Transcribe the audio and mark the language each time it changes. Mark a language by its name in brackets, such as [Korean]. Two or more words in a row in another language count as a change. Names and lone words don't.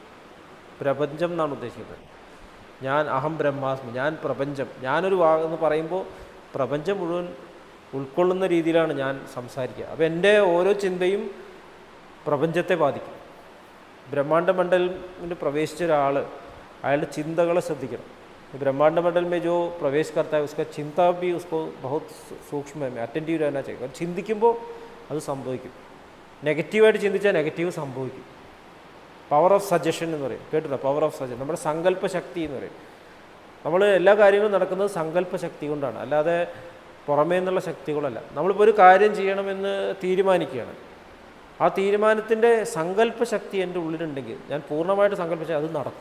[Malayalam] പ്രപഞ്ചം എന്നാണ് ഉദ്ദേശിക്കുന്നത്. ഞാൻ [Sanskrit] അഹം ബ്രഹ്മാസ്മി, [Malayalam] ഞാൻ പ്രപഞ്ചം. ഞാനൊരു എന്ന് പറയുമ്പോൾ പ്രപഞ്ചം മുഴുവൻ ഉൾക്കൊള്ളുന്ന രീതിയിലാണ് ഞാൻ സംസാരിക്കുക. അപ്പോൾ എൻ്റെ ഓരോ ചിന്തയും പ്രപഞ്ചത്തെ ബാധിക്കും. ബ്രഹ്മാണ്ഡ മണ്ഡലത്തിൽ പ്രവേശിച്ച ഒരാൾ അയാളുടെ ചിന്തകളെ ശ്രദ്ധിക്കണം. [Hindi] ब्रह्मांड मंडल में जो प्रवेश करता है उसका चिंता भी उसको बहुत सूक्ष्म है, अटेंटीव रहना चाहिए. [Malayalam] ചിന്തിക്കുമ്പോൾ അത് സംഭവിക്കും. നെഗറ്റീവായിട്ട് ചിന്തിച്ചാൽ നെഗറ്റീവ് സംഭവിക്കും. [English] power of suggestion [Malayalam] എന്ന് പറയും, കേട്ടില്ല? [English] power of suggestion, [Malayalam] നമ്മുടെ സങ്കല്പശക്തി എന്ന് പറയും. നമ്മൾ എല്ലാ കാര്യങ്ങളും നടക്കുന്നത് സങ്കല്പശക്തി കൊണ്ടാണ്, അല്ലാതെ പുറമേ നിന്നുള്ള ശക്തികളല്ല. നമ്മളിപ്പോൾ ഒരു കാര്യം ചെയ്യണമെന്ന് തീരുമാനിക്കുകയാണ്. ആ തീരുമാനത്തിൻ്റെ സങ്കല്പശക്തി എൻ്റെ ഉള്ളിലുണ്ടെങ്കിൽ ഞാൻ പൂർണ്ണമായിട്ട് സങ്കല്പിച്ചാൽ അത് നടക്കും.